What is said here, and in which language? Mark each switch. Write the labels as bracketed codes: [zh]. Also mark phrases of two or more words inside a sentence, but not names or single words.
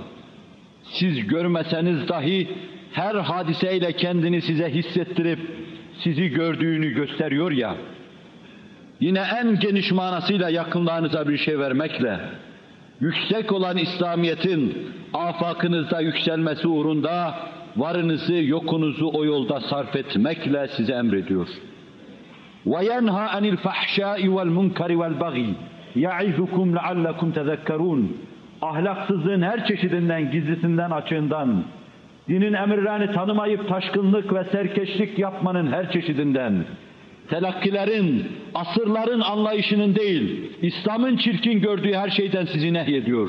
[tr] Siz görmeseniz dahi her hadiseyle kendini size hissettirip sizi gördüğünü gösteriyor ya. Yine en geniş manasıyla yakınlarınıza bir şey vermekle, yüksek olan İslamiyet'in afakınızda yükselmesi uğrunda varınızı, yokunuzu o yolda sarf etmekle size emrediyor. [ar] وَيَنْهَا عَنِ الْفَحْشَاءِ وَالْمُنْكَرِ وَالْبَغِيِ يَعِذُكُمْ لَعَلَّكُمْ تَذَكَّرُونَ. [tr] Ahlaksızlığın her çeşidinden, gizlisinden, açığından, dinin emirlerini tanımayıp taşkınlık ve serkeşlik yapmanın her çeşidinden, telakkilerin, asırların anlayışının değil, İslam'ın çirkin gördüğü her şeyden sizi nehyediyor.